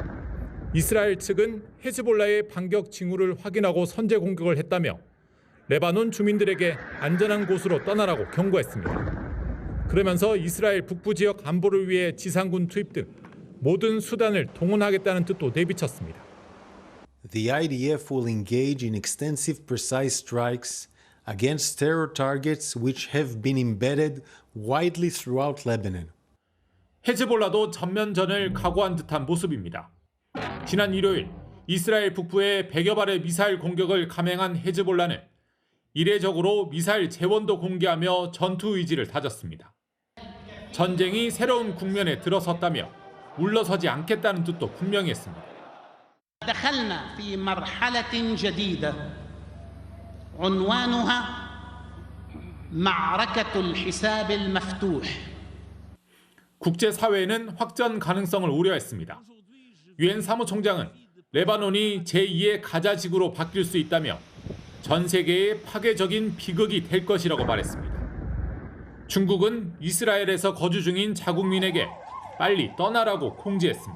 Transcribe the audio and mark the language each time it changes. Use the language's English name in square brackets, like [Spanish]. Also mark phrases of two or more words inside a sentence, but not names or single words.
[Korean] 이스라엘 측은 헤즈볼라의 반격 징후를 확인하고 선제 공격을 했다며 레바논 주민들에게 안전한 곳으로 떠나라고 경고했습니다. 그러면서 이스라엘 북부 지역 안보를 위해 지상군 투입 등 모든 수단을 동원하겠다는 뜻도 내비쳤습니다. [English] The IDF will engage in extensive precise strikes against terror targets which have been embedded widely throughout Lebanon. [Korean] 헤즈볼라도 전면전을 각오한 듯한 모습입니다. 지난 일요일 이스라엘 북부에 100여 발의 미사일 공격을 감행한 헤즈볼라는 이례적으로 미사일 재원도 공개하며 전투 의지를 다졌습니다. 전쟁이 새로운 국면에 들어섰다며 물러서지 않겠다는 뜻도 분명히 했습니다. [Arabic] دخلنا في مرحلة جديدة عنوانها معركة الحساب المفتوح. [Korean] 국제사회는 확전 가능성을 우려했습니다. 유엔 사무총장은 레바논이 제2의 가자지구로 바뀔 수 있다며 전 세계의 파괴적인 비극이 될 것이라고 말했습니다. 중국은 이스라엘에서 거주 중인 자국민에게 빨리 떠나라고 공지했습니다.